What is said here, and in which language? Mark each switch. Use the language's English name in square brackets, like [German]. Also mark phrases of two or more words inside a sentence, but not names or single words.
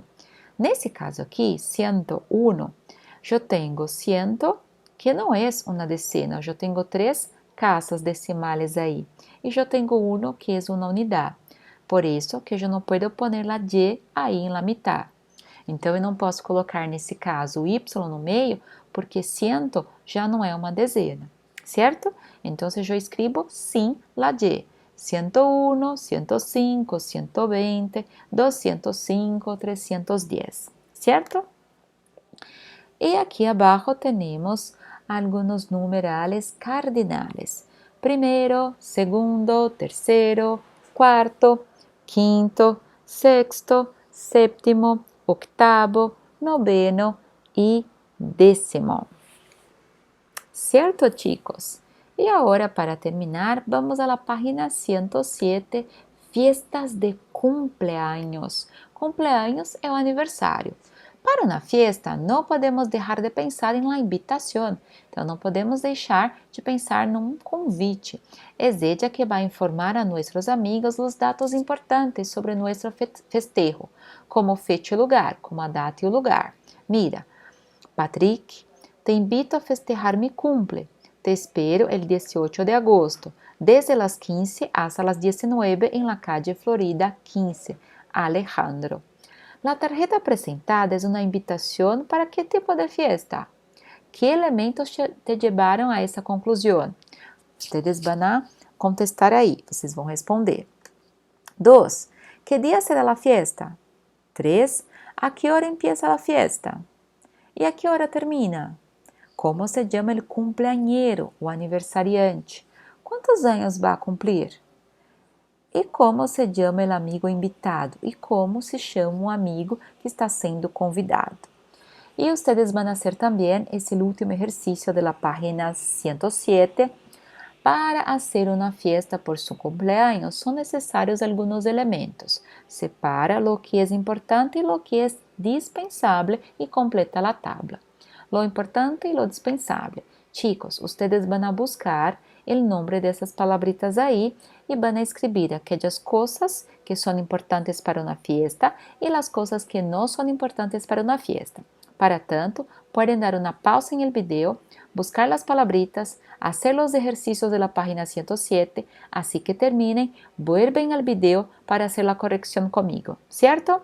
[Portuguese] Nesse caso aqui, 101, eu tenho 100, que não é uma decena, eu tenho 3 casas decimais aí. E eu tenho 1, que é uma unidade. Por isso que eu não posso pôr a y aí na mitad. Então, eu não posso colocar nesse caso o y no meio, porque 100 já não é uma dezena, certo? Então, eu escrevo sim [Spanish] la y. [Portuguese] 101, 105, 120, 205, 310, certo? E aqui abaixo temos alguns [Spanish] numerales cardinales. [Portuguese] Primeiro, segundo, terceiro, quarto, quinto, sexto, sétimo, [Spanish] octavo, noveno e décimo. [Portuguese] Certo, chicos? E agora, para terminar, vamos à página 107, [Spanish] fiestas de cumpleaños. [Portuguese] Cumpleaños é o aniversário. Para uma festa, não podemos deixar de pensar em la invitação. Então, não podemos deixar de pensar num convite. [Spanish] Es ella [Portuguese] que vai informar a nossos amigos os dados importantes sobre nosso festejo, como fecha e lugar, como a data e o lugar. [Spanish] Mira, Patrick, te invito a festejar mi cumple. Te espero el 18 de agosto, desde las 15 hasta las 19 en la calle Florida 15. Alejandro. La tarjeta [Portuguese] apresentada é uma invitação para que tipo de fiesta? Que elementos te levaram a essa conclusão? Vocês vão contestar aí, vocês vão responder. 2. Que dia será a fiesta? 3. A que hora empieza a fiesta? E a que hora termina? Como se chama o cumpleañero, o aniversariante? Quantos anos vai cumprir? E como se chama o amigo invitado? E como se chama o amigo que está sendo convidado? E vocês vão fazer também esse último exercício da página 107. Para fazer uma fiesta por seu cumpleaños, são necessários alguns elementos. Separa [Spanish] lo que [Portuguese] é importante e [Spanish] lo que [Portuguese] é dispensável e completa a tabla. [Spanish] Lo importante y lo dispensable. Chicos, ustedes van a buscar el nombre de esas palabritas ahí y van a escribir aquellas cosas que son importantes para una fiesta y las cosas que no son importantes para una fiesta. Para tanto, pueden dar una pausa en el video, buscar las palabritas, hacer los ejercicios de la página 107, así que terminen, vuelven al video para hacer la corrección conmigo, ¿cierto?